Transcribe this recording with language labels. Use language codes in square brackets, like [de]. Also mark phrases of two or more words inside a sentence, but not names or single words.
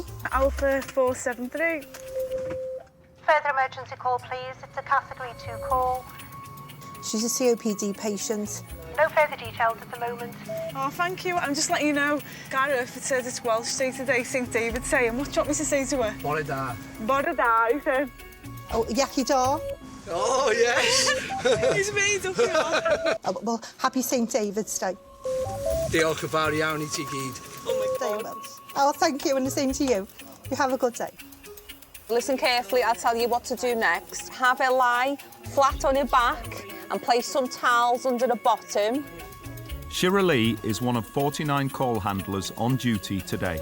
[en] Alpha 473. Further emergency call, please. It's a category 2 call. She's a COPD patient. No further details at the moment. Oh, thank you. I'm just letting you know, Gareth, it says it's Welsh Day today, St David's Day. And what do you want me to say to her? [cy] Bore da. Bore da, [en] he said. [cy] Oh, Yaki da. [en] Oh, yes. He's made up, you know. Oh, well, happy St David's Day. [cy] Diolch yn fawr iawn I ti gyd. [en] Day Welsh. Oh, thank you, and the same to you. You have a good day. Listen carefully, I'll tell you what to do next. Have her lie flat on your back and place some towels under the bottom. Shira Lee is one of 49 call handlers on duty today.